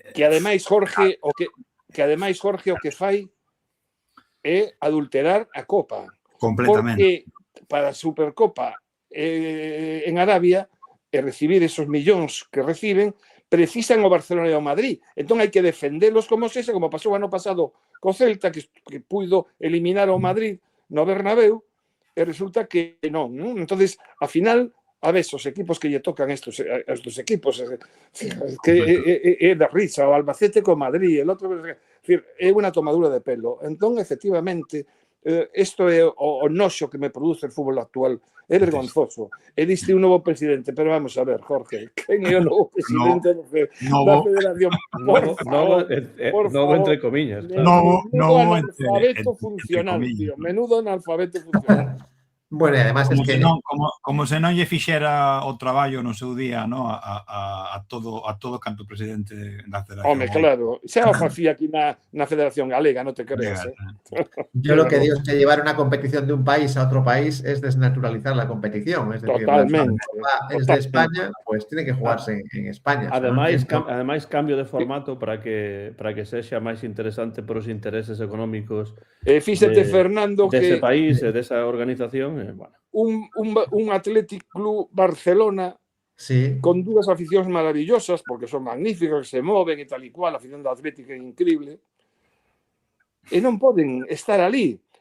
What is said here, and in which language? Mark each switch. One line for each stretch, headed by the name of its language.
Galician: Que ademais, Jorge, o que fai é adulterar a Copa. Completamente. Porque para a Supercopa en Arabia e recibir esos millóns que reciben, precisan o Barcelona e o Madrid. Entón hai que defendelos como sexa, como pasou o ano pasado co Celta, que puido eliminar o Madrid no Bernabéu, e resulta que non. Entonces, a final, a ver, os equipos que lle tocan estos equipos, que é da risa, o Albacete co Madrid, el outro, é unha tomadura de pelo. Entón, efectivamente, isto é o noxo que me produce o fútbol actual. É vergonzoso. E diste un novo presidente, pero vamos a ver, Jorge, quen é o novo presidente da Federación? Novo entre comillas. Novo analfabeto funcional, tío. Menudo analfabeto funcional. Bueno, e además
Spanish: como es que
Galician: como se non lle fixera o traballo no seu día, ¿no? a todo canto presidente da Federación. Home, claro, xa o facía aquí na Federación Galega, non te creas,
Spanish: Yo lo que digo es que llevar una competición de un país a otro país es desnaturalizar la competición. Es decir, totalmente. Es de España, pues tiene que jugarse en España.
Galician: Ademais, cambio de formato para que sexa máis interesante por os intereses económicos fíxate, Fernando, dese país e desa organización. Bueno. Un Athletic Club Barcelona con dúas aficións maravillosas, porque son magníficos, que se moven e tal e cual, a afición do Atlético é increíble, e non poden estar ali.